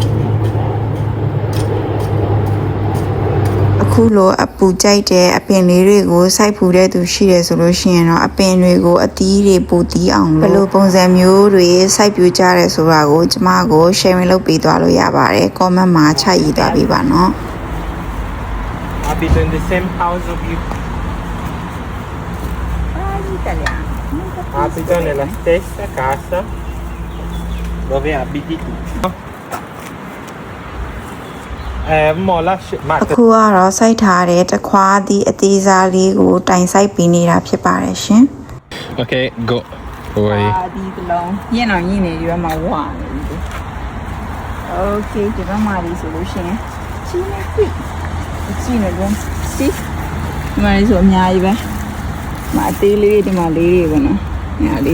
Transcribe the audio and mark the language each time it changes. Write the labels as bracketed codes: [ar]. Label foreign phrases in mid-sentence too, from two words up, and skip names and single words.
[my] အခုလိုအပူကြိုက်တဲ့အပင်လေးတွေကိုစိုက်ဖူးတဲ့သူရှိတယ်ဆိုလို့ရှိရင်တော့အပင်တွေကိုအသီးတွေပူတီးအောင်လို့ဘယ်လိုပုံစံမျိုးတွေစိုက်ပျိုးကြရဲဆိုတာကိုကျမကို sharing လုပ်ပေးသွားလို့ရပါတယ် comment မှာချရေးသွားပေးပါနော် [en] Abito in the same house of you. [it] Abito nella stessa casa dove abiti tu. Mo lascia [my] အခုကတော့စိုက်ထားတဲ့တခွားသီးအသေးစားလေးကိုတိုင်စိုက်ပေးနေတာဖြစ်ပါတယ်ရှင် [en] Okay, go. Oi. [my] ဒီကလုံးညင်တော့ညင်နေဒီဘက်မှာဝါနေပြီ Okay ဒီဘက်မှာဒီဆိုလို့ရှိရင်ချင်းနေပြီချင်းနေတော့စီဒီမှာလေးဆိုအများကြီးပဲမအသေးလေးဒီမှာလေးတွေပေါ့နော်ညာလေး